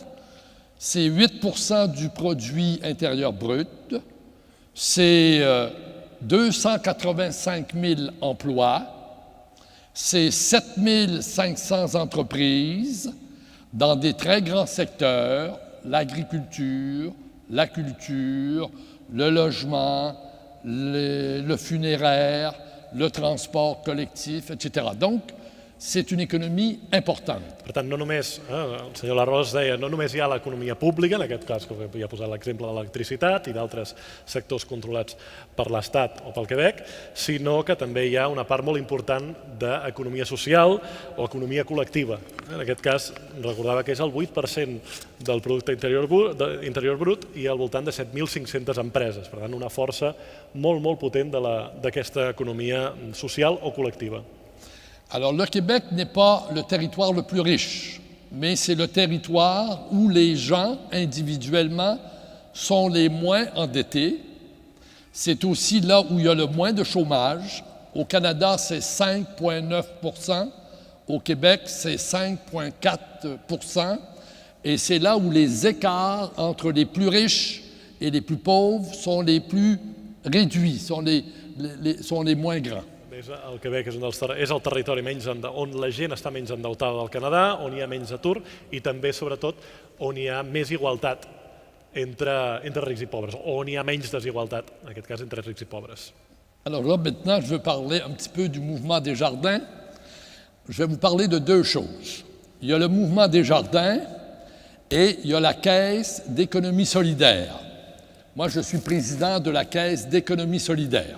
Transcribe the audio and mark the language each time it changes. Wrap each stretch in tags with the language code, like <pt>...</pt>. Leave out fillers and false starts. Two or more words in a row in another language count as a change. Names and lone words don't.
<fr>C'est 8% du produit intérieur brut, c'est 285 000 emplois, c'est 7 500 entreprises dans des très grands secteurs, l'agriculture, la culture, le logement, le funéraire, le transport collectif, etc. Donc, c'est une économie importante.</fr> <ca>Per tant, no només, el senyor Larros deia, no només hi ha l'economia pública, en aquest cas que havia posat l'exemple de l'electricitat i d'altres sectors controlats per l'Estat o pel Quebec, sinó que també hi ha una part molt important d'economia social o economia col·lectiva. En aquest cas, recordava que és el 8% del producte interior brut i al voltant de 7.500 empreses. Per tant, una força molt, molt potent d'aquesta economia social o col·lectiva.</ca> <fr>Alors, le Québec n'est pas le territoire le plus riche, mais c'est le territoire où les gens, individuellement, sont les moins endettés. C'est aussi là où il y a le moins de chômage. Au Canada, c'est 5,9 %. Au Québec, c'est 5,4 %. Et c'est là où les écarts entre les plus riches et les plus pauvres sont les plus réduits, sont les moins grands.</fr> <ca>El Quebec és el territori on la gent està menys endeutada del Canadà, on hi ha menys atur i també, sobretot, on hi ha més igualtat entre rics i pobres, on hi ha menys desigualtat, en aquest cas entre rics i pobres.</ca> <fr>Alors là, maintenant, je veux parler un petit peu du mouvement des jardins. Je vais vous parler de deux choses. Il y a le mouvement des jardins et il y a la Caisse d'économie solidaire. Moi, je suis président de la Caisse d'économie solidaire.</fr>